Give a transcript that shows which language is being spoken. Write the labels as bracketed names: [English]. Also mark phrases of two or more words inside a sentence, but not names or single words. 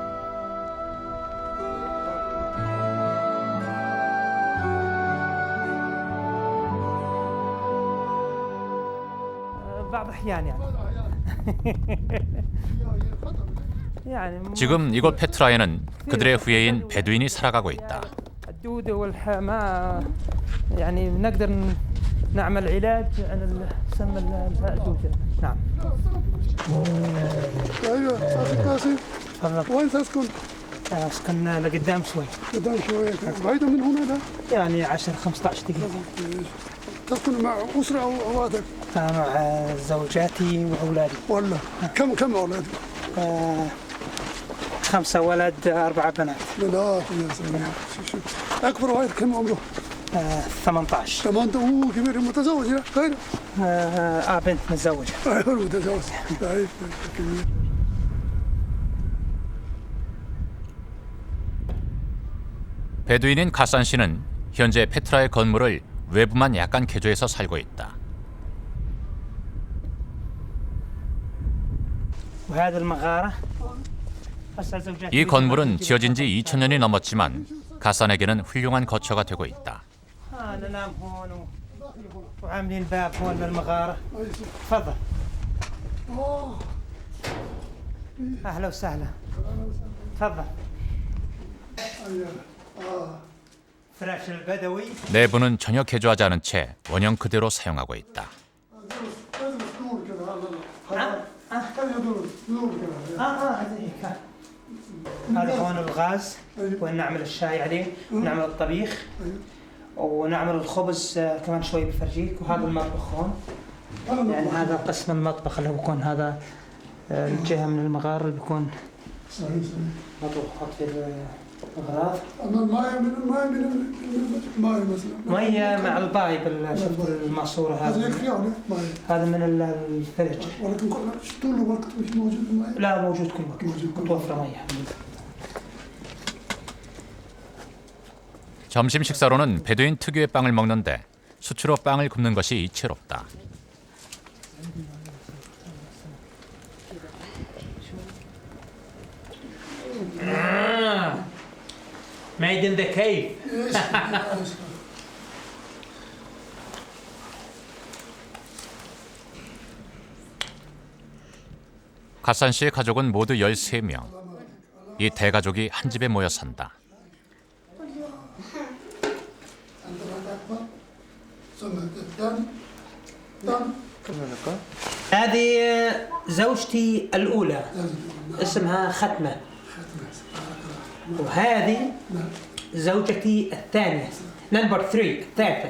[Korean] 지금 이곳 페트라에는 그들의 후예인 베두인이 살아가고 있다. [Arabic] الدودة والحماة يعني بنقدر نعمل علاج عن تسمى الدوجة. نعم. ايوه استاذ قاسم، تفضل. وين تسكن؟ اسكن لقدام شوي، قدام شويه، بعيده من هنا ده؟ يعني 10-15 دقيقة. تسكن مع اسره او اولادك؟ مع زوجاتي واولادي. ولا كم اولادك؟ 5 ولد 4 بنات. بنات يا سلام. اكبر واحد كم عمره؟ 18. كمان هو كبير، متزوج يا غير؟ بنت متزوجة. ايوه متزوج. طيب كبير. [Korean] 베두인인 가산 씨는 현재 페트라의 건물을 외부만 약간 개조해서 살고 있다. [Arabic] وهذا المغارة. [Korean] 이 건물은 지어진 지 2000년이 넘었지만 가산에게는 훌륭한 거처가 되고 있다. [Arabic] ننام هون وعاملين باب هون للمغارة. تفضل. أهلا وسهلا. تفضل. فراش البدوي. [Korean] 내부는 전혀 개조하지 않은 채 원형 그대로 사용하고 있다. [Arabic] هذا هون الغاز وين نعمل الشاي عليه ونعمل الطبيخ ونعمل الخبز كمان شوي بفرجيك. وهذا المطبخ هون، يعني هذا قسم المطبخ اللي بيكون هذا الجهة من المغار اللي بيكون مطبخ حط فيه الأغراض. ماي مثلا مية مع البايب، شفت الماسورة هذا هذا. يكفي يعني ماي، هذا من الثلج. ولكن طول الوقت مش موجود الماي. لا موجود كل وقت، متوفرة مية. [Korean] 점심 식사로는 베두인 특유의 빵을 먹는데 수치로 빵을 굽는 것이 이채롭다. [English] Made in the cave. [Korean] 가산 씨의 가족은 모두 13명. 이 대가족이 한 집에 모여 산다. [Arabic] هذه زوجتي الأولى اسمها ختمة، وهذه زوجتي الثانية نمبر 3 الثالثة.